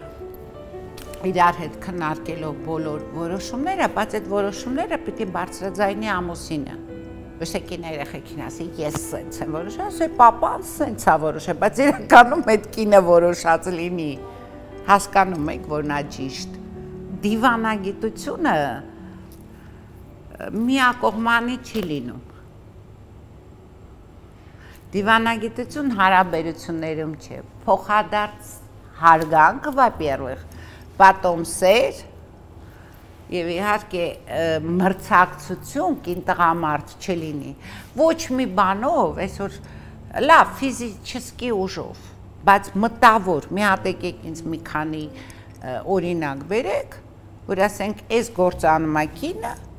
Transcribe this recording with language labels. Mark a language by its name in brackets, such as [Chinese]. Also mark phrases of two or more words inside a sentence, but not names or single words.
[Armenian] իրար հետ քննարկելով բոլոր որոշումները, բայց այդ որոշումները պիտի բարձրաձայնի ամուսինը։ Ոչ թե կինը երեխեքին ասի, ես սենց եմ որոշել, ասի պապան սենց է որոշել, բայց իրականում այդ կինը որոշած լինի։ Հասկանում եք, որ նա ճիշտ։ Դիվանագիտությունը միակողմանի չի լինում։ Դիվանագիտություն հարաբերություններում չէ, փոխադարձ հարգանք, [Russian] во-первых, потом [Armenian] սեր եւ իհարկե մրցակցություն կին տղամարդ չլինի։ Ոչ մի բանով, այսօր լավ ֆիզիկի ուժով, բայց մտավոր մի հատ եկեք ինձ մի քանի օրինակ բերեք, որ ասենք այս գործանում է կինը,